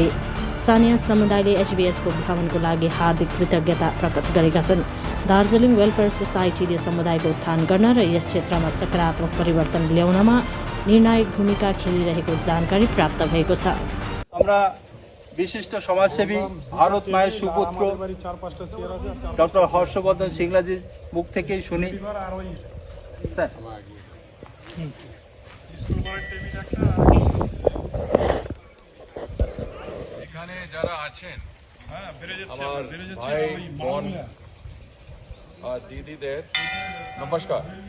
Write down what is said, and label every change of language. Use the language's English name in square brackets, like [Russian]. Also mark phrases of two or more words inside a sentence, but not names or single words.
[Nepali] स्थानीय समुदायले एचभीएसको भ्रमणको लागि हार्दिक कृतज्ञता प्रकट गरेका छन्। दार्जिलिङ वेलफेयर सोसाइटीले समुदायको उत्थान गर्न र यस क्षेत्रमा सकारात्मक परिवर्तन ल्याउनमा निर्णायक भूमिका खेलिरहेको जानकारी प्राप्त भएको छ। विशिष्ट समाजसेवी भारत [Bangla] माয়ের সুপুত্র ডক্টর হর্ষবর্ধন সিংলাজির মুখ থেকেই শুনি। স্যার, এখানে যারা আছেন আমার ভাই বোন আর দিদিদের নমস্কার।